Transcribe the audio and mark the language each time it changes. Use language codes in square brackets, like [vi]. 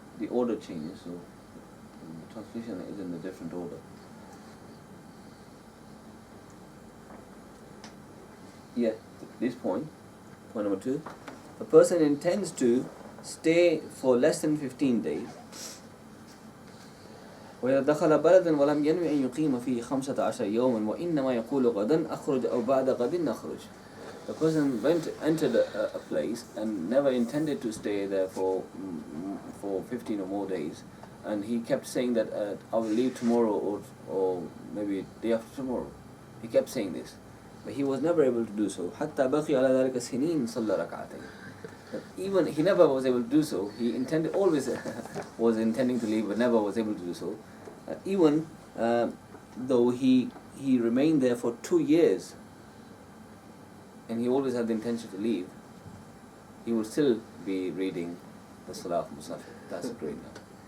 [en] The order changes, so the translation is in a different order. Yeah, this point number 2. A person intends to stay for less than 15 days. [ar] وإذا دخل بلدا ولم ينوي أن يقيم فيه 15 يوما وإنما يقول غدا أخرج أو بعد غد نخرج. [en] The person entered a place and never intended to stay there for 15 or more days, and he kept saying that I will leave tomorrow or maybe day after tomorrow. He kept saying this, but he was never able to do so. [ar] حتى بقي على ذلك سنين صلى ركعتين. [en] Even he never was able to do so. He always was intending to leave, but never was able to do so. Even though he remained there for 2 years, and he always had the intention to leave, he would still be reading the Salah of Musafir. That's a great number.